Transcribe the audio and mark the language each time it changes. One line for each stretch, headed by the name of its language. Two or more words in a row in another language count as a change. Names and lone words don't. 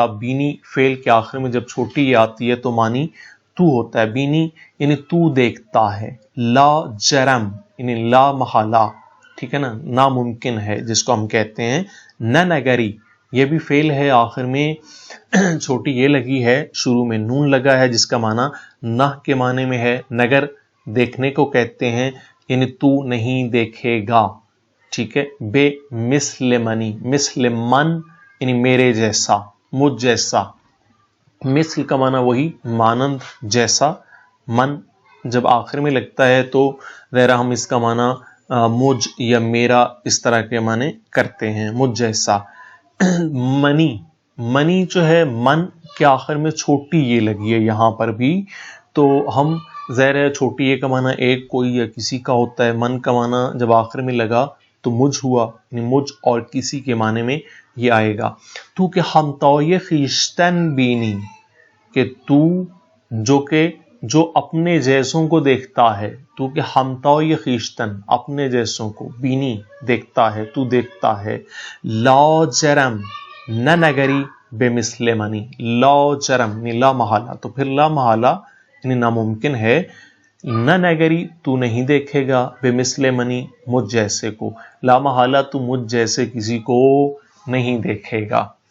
Urdu: بینی فعل کے آخر میں جب چھوٹی یہ آتی ہے تو معنی تو ہوتا ہے، بینی یعنی تو دیکھتا ہے،
Persian: لا جرم
Urdu: یعنی لا محالہ، ٹھیک ہے نا، ناممکن ہے جس کو ہم کہتے ہیں۔
Persian: نہ نگری
Urdu: یہ بھی فعل ہے، آخر میں چھوٹی یہ لگی ہے، شروع میں نون لگا ہے جس کا معنی نہ کے معنی میں ہے، نگر دیکھنے کو کہتے ہیں، یعنی تو نہیں دیکھے گا، ٹھیک ہے۔
Persian: بے مثل منی، مثل من
Urdu: یعنی میرے جیسا، مجھ جیسا، مثل کا معنی وہی مانند، جیسا، من جب آخر میں لگتا ہے تو ذرا ہم اس کا معنی مجھ یا میرا اس طرح کے معنی کرتے ہیں، مجھ جیسا۔ منی، منی جو ہے من کے آخر میں چھوٹی یہ لگی ہے یہاں پر بھی، تو ہم ظاہر ہے چھوٹی یہ کا معنی ایک کوئی یا کسی کا ہوتا ہے، من کا معنی جب آخر میں لگا تو مجھ ہوا، یعنی مجھ اور کسی کے معنی میں یہ آئے گا۔
Persian: تو کہ ہمتای خویشتن بینی،
Urdu: کہ تو جو اپنے جیسوں کو دیکھتا ہے،
Persian: تو کہ ہمتای
Urdu: خویشتن اپنے جیسوں کو، بینی دیکھتا ہے، تو دیکھتا ہے،
Persian: لا جرم نہ نگری بے مثل منی، لا جرم
Urdu: یعنی لا محالہ، تو پھر لا محالہ یعنی ناممکن ہے،
Persian: نہ نگری
Urdu: تو نہیں دیکھے گا،
Persian: بے مثل منی
Urdu: مجھ جیسے کو، لا محالہ تو مجھ جیسے کسی کو نہیں دیکھے گا،